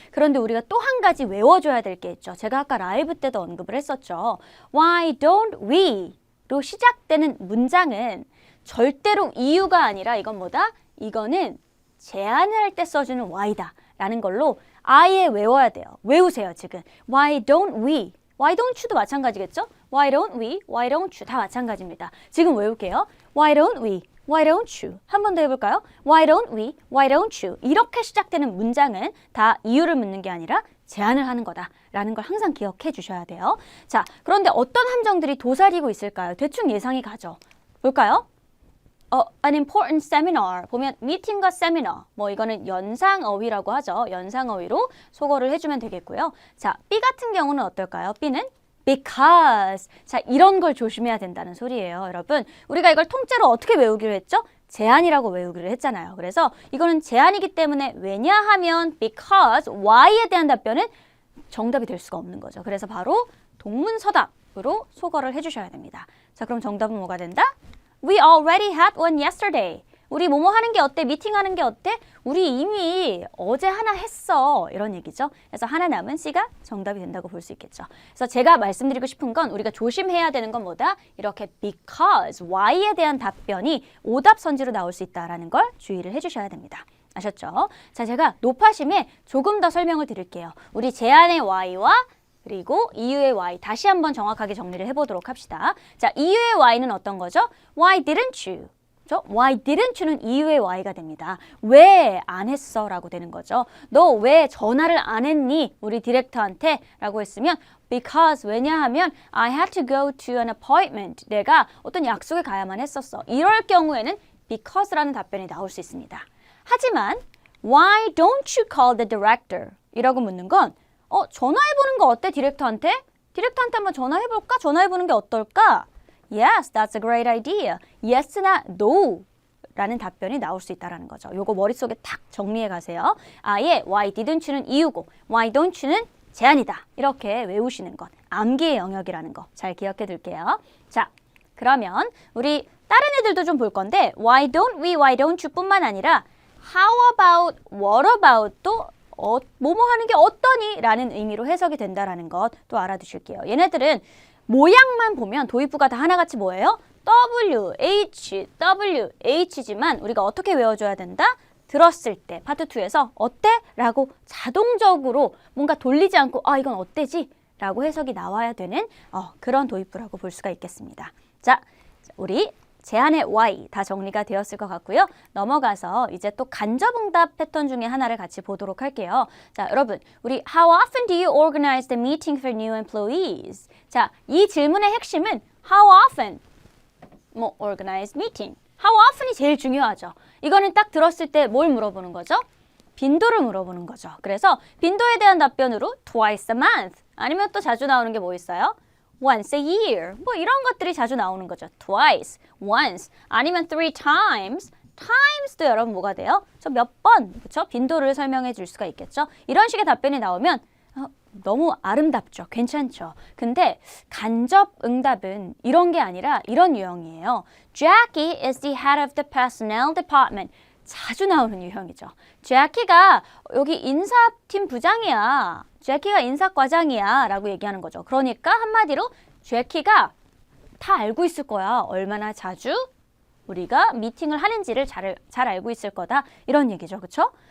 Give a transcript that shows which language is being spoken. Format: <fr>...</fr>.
<ko>그런데 우리가 또 한 가지 외워줘야 될 게 있죠. 제가 아까 라이브 때도 언급을 했었죠.</ko> <en>Why don't we?</en> <ko>로 시작되는 문장은 절대로 이유가 아니라 이건 뭐다? 이거는 제안을 할 때 써주는 why다 라는 걸로 아예 외워야 돼요. 외우세요 지금.</ko> <en>Why don't we? Why don't you도</en> <ko>마찬가지겠죠?</ko> <en>Why don't we? Why don't you?</en> <ko>다 마찬가지입니다. 지금 외울게요.</ko> <en>Why don't we? Why don't you?</en> <ko>한 번 더 해볼까요?</ko> <en>Why don't we? Why don't you?</en> <ko>이렇게 시작되는 문장은 다 이유를 묻는 게 아니라 제안을 하는 거다라는 걸 항상 기억해 주셔야 돼요. 자, 그런데 어떤 함정들이 도사리고 있을까요? 대충 예상이 가죠. 볼까요?</ko> <en>An important seminar.</en> <ko>보면 미팅과 세미나. 뭐 이거는 연상어휘라고 하죠. 연상어휘로 소거를 해주면 되겠고요. 자, B 같은 경우는 어떨까요? B는</ko> <en>because.</en> <ko>자, 이런 걸 조심해야 된다는 소리예요, 여러분. 우리가 이걸 통째로 어떻게 외우기로 했죠? 제한이라고 외우기로 했잖아요. 그래서 이거는 제한이기 때문에 왜냐하면 because, why에 대한 답변은 정답이 될 수가 없는 거죠. 그래서 바로 동문서답으로 소거를 해주셔야 됩니다. 자, 그럼 정답은 뭐가 된다?</ko> <en>We already had one yesterday.</en> <ko>우리 뭐뭐 하는 게 어때? 미팅하는 게 어때? 우리 이미 어제 하나 했어. 이런 얘기죠. 그래서 하나 남은 C가 정답이 된다고 볼 수 있겠죠. 그래서 제가 말씀드리고 싶은 건 우리가 조심해야 되는 건 뭐다? 이렇게 because, why에 대한 답변이 오답 선지로 나올 수 있다는 걸 주의를 해주셔야 됩니다. 아셨죠? 자, 제가 높아심에 조금 더 설명을 드릴게요. 우리 제안의 Y와 그리고 이유의 Y 다시 한번 정확하게 정리를 해보도록 합시다. 자, 이유의 Y는 어떤 거죠?</ko> <en>Why didn't you? Why didn't you</en> <ko>는 이유의 Y가 됩니다. 왜 안 했어? 라고 되는 거죠. 너 왜 전화를 안 했니? 우리 디렉터한테 라고 했으면</ko> <en>because 왜냐하면 I had to go to an appointment.</en> <ko>내가 어떤 약속에 가야만 했었어. 이럴 경우에는 because라는 답변이 나올 수 있습니다.</ko> <en>하지만 why don't you call the director?</en> <ko>이라고 묻는 건 전화해보는 거 어때? 디렉터한테 한번 전화해볼까? 전화해보는 게 어떨까?</ko> <en>Yes, that's a great idea.</en> <ko>Yes나 no 라는 답변이 나올 수 있다는 거죠. 요거 머릿속에 탁 정리해 가세요. 아예 why didn't you는 이유고 why don't you는 제한이다. 이렇게 외우시는 것. 암기의 영역이라는 거 잘 기억해 둘게요. 자, 그러면 우리 다른 애들도 좀 볼 건데 why don't we, why don't you 뿐만 아니라 how about, what about도 뭐뭐 하는 게 어떠니? 라는 의미로 해석이 된다는 것 또 알아두실게요. 얘네들은 모양만 보면 도입부가 다 하나같이 뭐예요? W, H, W, H지만 우리가 어떻게 외워줘야 된다? 들었을 때 파트 2에서 어때? 라고 자동적으로 뭔가 돌리지 않고 이건 어때지? 라고 해석이 나와야 되는 그런 도입부라고 볼 수가 있겠습니다. 자, 우리 제안의 Y 다 정리가 되었을 것 같고요. 넘어가서 이제 또 간접응답 패턴 중에 하나를 같이 보도록 할게요. 자, 여러분, 우리</ko> <en>How often do you organize the meeting for new employees?</en> <ko>자, 이 질문의 핵심은</ko> <en>How often? organize meeting.</en> <ko>How often이 제일 중요하죠. 이거는 딱 들었을 때 뭘 물어보는 거죠? 빈도를 물어보는 거죠. 그래서 빈도에 대한 답변으로</ko> <en>twice a month.</en> <ko>아니면 또 자주 나오는 게 뭐 있어요?</ko> <en>once a year.</en> <ko>이런 것들이 자주 나오는 거죠.</ko> <en>twice, once,</en> <ko>아니면</ko> <en>three times.</en> <ko>times도 여러분 뭐가 돼요? 저 몇 번, 그렇죠? 빈도를 설명해 줄 수가 있겠죠? 이런 식의 답변이 나오면 너무 아름답죠. 괜찮죠. 근데 간접 응답은 이런 게 아니라 이런 유형이에요.</ko> <en>Jackie is the head of the personnel department.</en> <ko>자주 나오는 유형이죠. 제키가 여기 인사팀 부장이야. 제키가 인사과장이야. 라고 얘기하는 거죠. 그러니까 한마디로 제키가 다 알고 있을 거야. 얼마나 자주 우리가 미팅을 하는지를 잘 알고 있을 거다. 이런 얘기죠. 그렇죠?</ko>